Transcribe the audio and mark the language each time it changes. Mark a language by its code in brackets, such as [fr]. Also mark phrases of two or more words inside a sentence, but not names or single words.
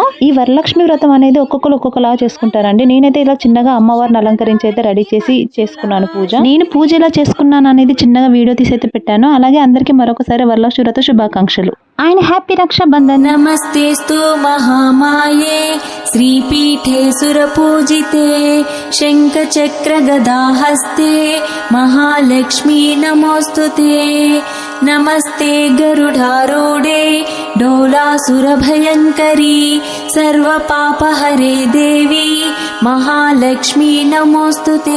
[te] ఈ వరలక్ష్మి వ్రతం అనేది ఒక్కొక్కరు ఒక్కొక్కలా చేసుకుంటారండి. నేనైతే ఇలా చిన్నగా అమ్మవారిని అలంకరించి అయితే రెడీ చేసి చేసుకున్నాను పూజ. నేను పూజ ఎలా చేసుకున్నాను అనేది చిన్నగా వీడియో తీసి అయితే పెట్టాను. అలాగే అందరికీ మరొకసారి వరలక్ష్మి వ్రత శుభాకాంక్షలు. ఆయన హ్యాపీ రక్షాబంధన్. [sa] నమస్తేస్తు మహామాయే श्रीपीठे सुरपूजिते शङ्खचक्रगदाहस्ते महालक्ष्मी नमोऽस्तुते। नमस्ते गरुडारूढे डोलासुरभयङ्करी सर्वपापहरे देवी महालक्ष्मी नमोऽस्तुते।